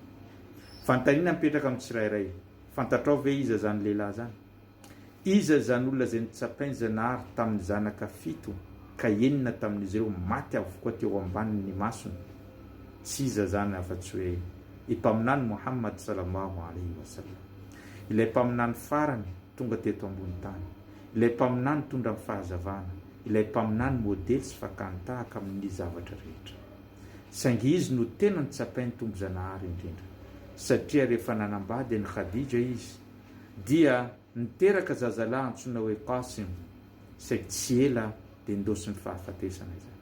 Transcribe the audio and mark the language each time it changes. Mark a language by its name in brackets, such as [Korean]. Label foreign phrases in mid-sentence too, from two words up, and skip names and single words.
[Malagasy] Fantaniana mipetraka amin'ny tsirairay, fantatrao ve iza zany lehilahy zany? Iza zany olona izay nitsapainy zanahary tamin'ny zanaka 7 ka 9 tamin'izy ireo maty avokoa teo ambanin'ny masony? Tsy iza zany afa-tsy hoe i mpaminany Muhammad [Arabic] صلى الله عليه وسلم, [Malagasy] ilay mpaminany farany tonga teto ambony tany, ilay mpaminany tondra amin'ny fahazavana, ilay mpaminany modely sy fakantahaka amin'ny zavatra rehetra. Saingy izy no tena nitsapainy tombo zanahary indrindra, satria rehefa nanambady ny Khadija izy dia niteraka zazalahy antsoina hoe Qasim, saingy tsy ela dia ndosy ny fahafatesana izany.